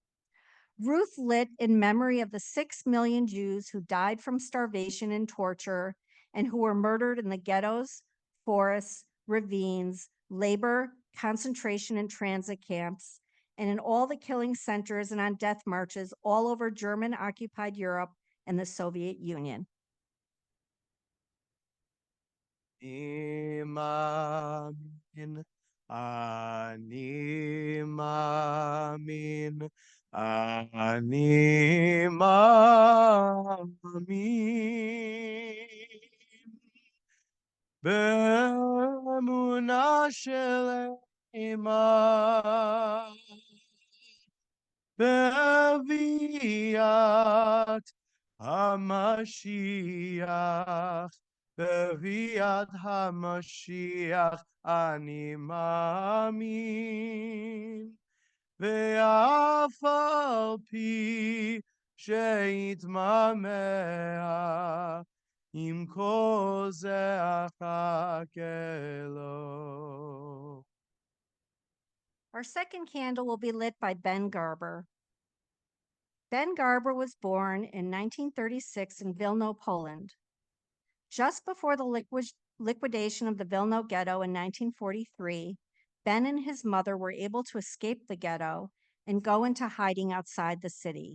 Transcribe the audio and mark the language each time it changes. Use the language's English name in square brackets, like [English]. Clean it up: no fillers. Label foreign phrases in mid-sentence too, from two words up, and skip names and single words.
[English] Ruth lit in memory of the 6 million Jews who died from starvation and torture and who were murdered in the ghettos, forests, ravines, labor, concentration, and transit camps, and in all the killing centers and on death marches all over German-occupied Europe and the Soviet Union. [Hebrew] מאמין, אני מאמין, אני מאמין. באמונה שלמה, בביאת המשיח, בביאת המשיח אני מאמין, ואף על פי שיתמהמה, עם כל זה אחכה לו. [English] Our second candle will be lit by Ben Garber. Ben Garber was born in 1936 in Wilno, Poland. Just before the liquidation of the Wilno ghetto in 1943, Ben and his mother were able to escape the ghetto and go into hiding outside the city.